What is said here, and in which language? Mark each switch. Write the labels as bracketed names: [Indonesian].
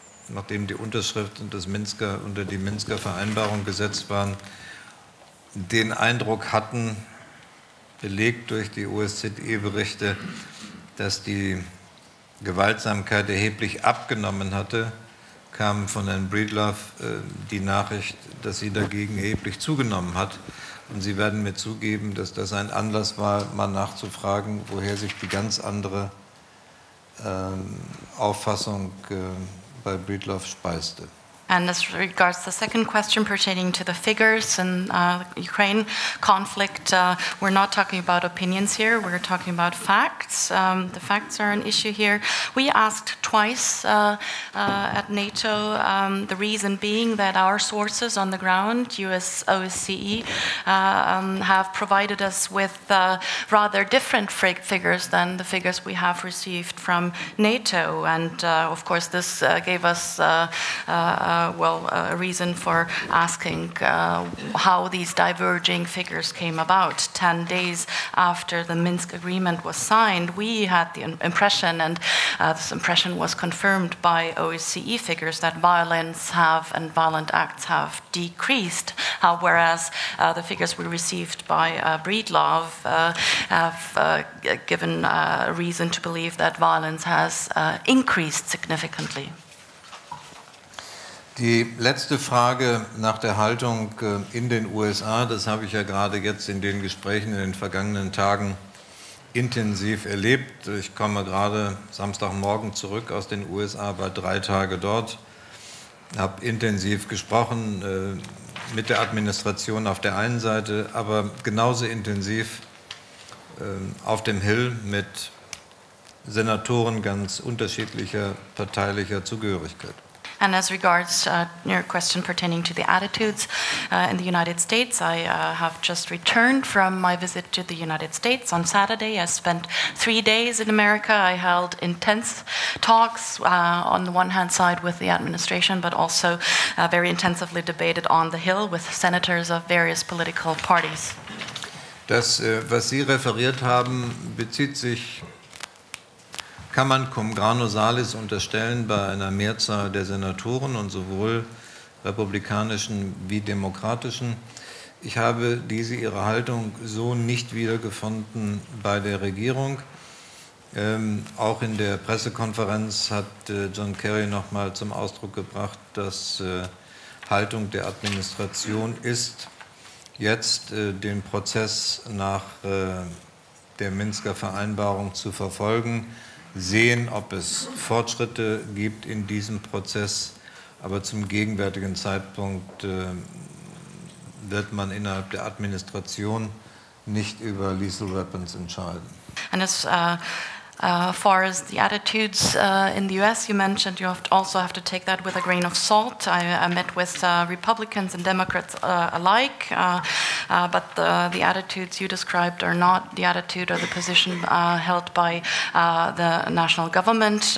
[German] nachdem die Unterschrift unter die Minsker Vereinbarung gesetzt waren, den Eindruck hatten, belegt durch die OSZE-Berichte, dass die Gewaltsamkeit erheblich abgenommen hatte, kam von Herrn Breedlove die Nachricht, dass sie dagegen erheblich zugenommen hat. Und Sie werden mir zugeben, dass das ein Anlass war, mal nachzufragen, woher sich die ganz andere Auffassung bei Breedlove speiste. [English] And as regards the second question pertaining to the figures in the Ukraine conflict, we're not talking about opinions here, we're talking about facts. The facts are an issue here. We asked twice at NATO, the reason being that our sources on the ground, US OSCE, have provided us with rather different figures than the figures we have received from NATO. And of course this gave us a reason for asking how these diverging figures came about. 10 days after the Minsk agreement was signed, we had the impression, and this impression was confirmed by OSCE figures, that violence and violent acts have decreased, whereas the figures we received by Breedlove have given reason to believe that violence has increased significantly. [German] Die letzte Frage nach der Haltung in den USA, das habe ich ja gerade jetzt in den Gesprächen in den vergangenen Tagen intensiv erlebt. Ich komme gerade Samstagmorgen zurück aus den USA, war 3 Tage dort, habe intensiv gesprochen mit der Administration auf der einen Seite, aber genauso intensiv auf dem Hill mit Senatoren ganz unterschiedlicher parteilicher Zugehörigkeit. [English] And as regards your question pertaining to the attitudes in the United States, I have just returned from my visit to the United States on Saturday. I spent 3 days in America. I held intense talks on the one hand side with the administration, but also very intensively debated on the Hill with senators of various political parties. [German] Das, was Sie referiert haben, bezieht sich, kann man cum grano salis unterstellen, bei einer Mehrzahl der Senatoren und sowohl republikanischen wie demokratischen. Ich habe Ihre Haltung so nicht wiedergefunden bei der Regierung. Auch in der Pressekonferenz hat John Kerry noch mal zum Ausdruck gebracht, dass Haltung der Administration ist, jetzt den Prozess nach der Minsker Vereinbarung zu verfolgen, sehen, ob es Fortschritte gibt in diesem Prozess, aber zum gegenwärtigen Zeitpunkt wird man innerhalb der Administration nicht über lethal weapons entscheiden. [English] And as far as the attitudes in the US, you mentioned, you also have to take that with a grain of salt. I met with Republicans and Democrats alike, but the attitudes you described are not the attitude or the position held by the national government.